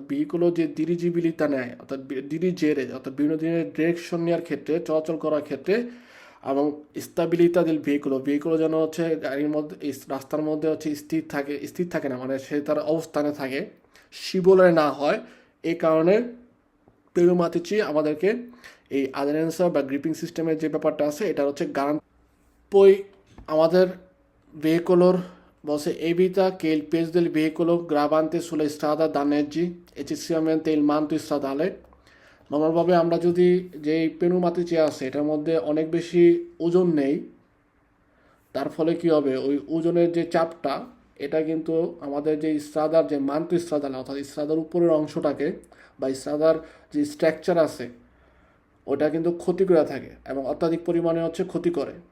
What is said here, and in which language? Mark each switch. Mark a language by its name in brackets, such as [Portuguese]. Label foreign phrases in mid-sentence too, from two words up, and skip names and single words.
[Bangla] ভেহিকুলো যে ডিরিজিবিলিতা নেয় অর্থাৎ ডিরিজেরে অর্থাৎ বিভিন্ন দিনের ডিরেকশন নেওয়ার ক্ষেত্রে চলাচল করার ক্ষেত্রে, এবং [Italian] stabilità del veicolo [Bangla] যেন হচ্ছে গাড়ির মধ্যে রাস্তার মধ্যে হচ্ছে স্থির থাকে না, মানে সে তার অবস্থানে থাকে, শিবলে না হয়, এই কারণে পেনুমাতিচি আমাদেরকে এই আদারেন্সা বা গ্রিপিং সিস্টেমের যে ব্যাপারটা আছে এটা হচ্ছে গারান্টি। পই আমাদের ভেহিকুলোর [Italian] bose evita che il peso del veicolo gravante sulla strada danneggi eccessivamente il manto stradale। [Bangla] নর্মালভাবে আমরা যদি যে পেনুমাতিচি আছে এটার মধ্যে অনেক বেশি ওজন নেই, তার ফলে কি হবে ওই ওজনের যে চাপটা এটা কিন্তু আমাদের যে স্ট্রাদার যে [Italian] manto stradale [Bangla] অর্থাৎ স্ট্রাদার উপরের অংশটাকে বা স্ট্রাদার যে স্ট্রাকচার আছে ওটা কিন্তু ক্ষতি করে থাকে এবং অত্যাধিক পরিমাণে হচ্ছে ক্ষতি করে।